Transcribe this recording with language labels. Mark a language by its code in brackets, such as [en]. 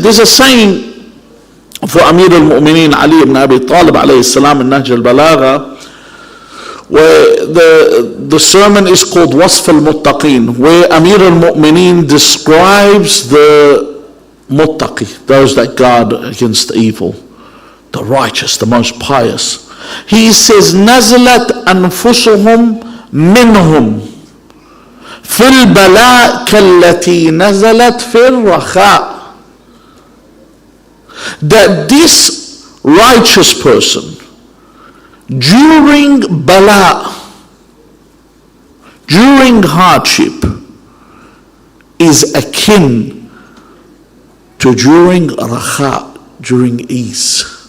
[en] There's a saying for Amir al-Mu'mineen Ali ibn Abi Talib alayhi salam in Nahj al-Balagha, where the sermon is called Wasf al-Muttaqeen, where Amir al-Mu'mineen describes the Muttaqi, those that guard against evil, the righteous, the most pious. [ar] He says, نزلت أنفسهم منهم في البلاء كالتي نزلت في الرخاء. [en] That this righteous person during bala, during hardship, is akin to during rakha, during ease.